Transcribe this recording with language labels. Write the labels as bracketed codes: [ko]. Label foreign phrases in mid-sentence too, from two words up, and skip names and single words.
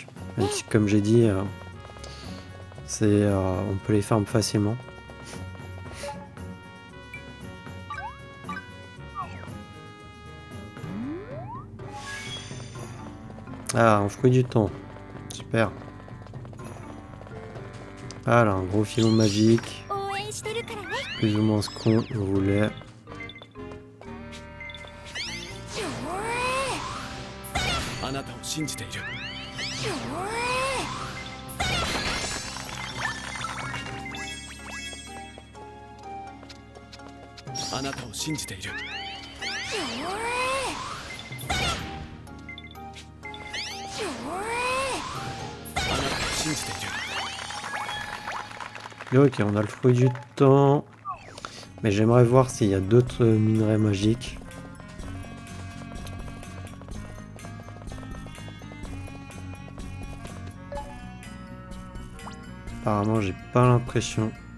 [fr] Même si, comme j'ai dit, on peut les farm facilement. Ah, un fruit du temps. Super. Voilà, un gros filon magique. [ja] 応援してるからね。 [fr] Plus ou moins ce qu'on voulait. [ja] あなたを信じている。あなたを信じている。あなたを信じている。 [fr] Ok, on a le fruit du temps. Mais j'aimerais voir s'il y a d'autres minerais magiques. Apparemment, j'ai pas l'impression.